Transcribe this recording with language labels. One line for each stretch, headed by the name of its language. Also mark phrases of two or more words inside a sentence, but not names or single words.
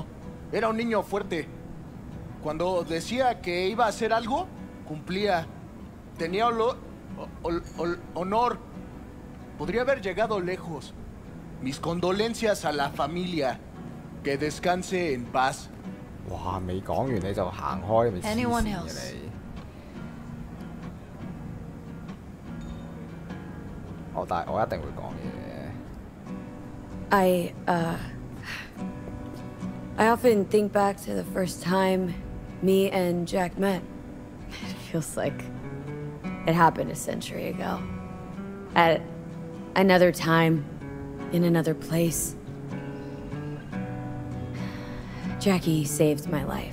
Spanish: Era un niño fuerte. Cuando decía que iba a hacer algo, cumplía. Tenía honor. Podría haber llegado lejos. Mis condolencias a la familia. Que descanse en paz.
Cantonese: 哇！未講完你就行開，咪黐線嘅你。但係我一定會講嘢。
English: I often think back to the first time me and Jack met. It feels like it happened a century ago. At another time, in another place. Jackie saved my life.